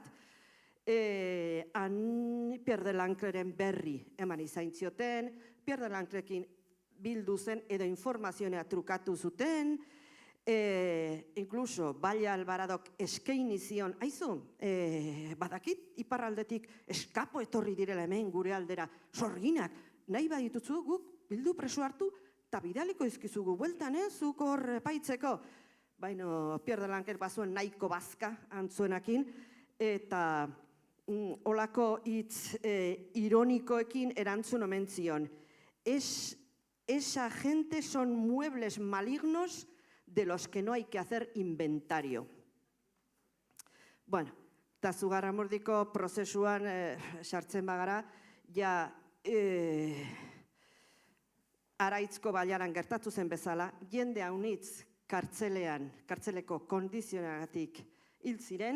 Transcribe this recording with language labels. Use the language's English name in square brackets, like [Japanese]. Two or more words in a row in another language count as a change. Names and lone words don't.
[Basque] han Pierre de Lancreren berri eman izain zioten, Pierre de Lancrekin bildu zen edo informazionea trukatu zuten, inkluso Valle Alvaradok eskaini zion, aizu, badakit iparraldetik eskapo etorri direla hemen gure aldera, sorginak, nahi badituzu guk bildu preso hartu, eta bidaliko izkizugu bueltan, zuk hor paitzeko. Baina Pierre de Lancre bazuen nahiko bazka antzuenakin, eta olako hitz ironikoekin erantzun omen zion. [Spanish] Esa gente son muebles malignos de los que no hay que hacer inventario. [Basque] Bueno, eta Zugarramurdiko prozesuan sartzen bagara, ja Araitzko bailaran gertatu zen bezala, jende haunitz kartzeleko kondizionagatik hil ziren,